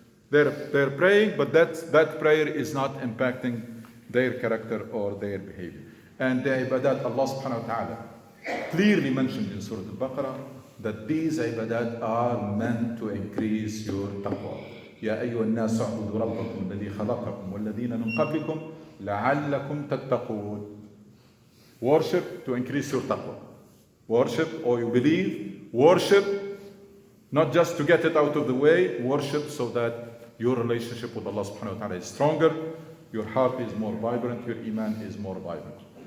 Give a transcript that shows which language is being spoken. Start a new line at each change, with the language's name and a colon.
English: They're praying, but that prayer is not impacting their character or their behavior. And the ibadat, Allah subhanahu wa ta'ala clearly mentioned in Surah Al-Baqarah that these ibadat are meant to increase your taqwa.
Arabic: يا أيها الناس اعبدوا ربكم الذي خلقكم والذين من قبلكم لعلكم تتقون.
English: Worship to increase your taqwa. Worship, or you believe, worship not just to get it out of the way, worship so that your relationship with Allah subhanahu wa ta'ala is stronger, your heart is more vibrant, your iman is more vibrant.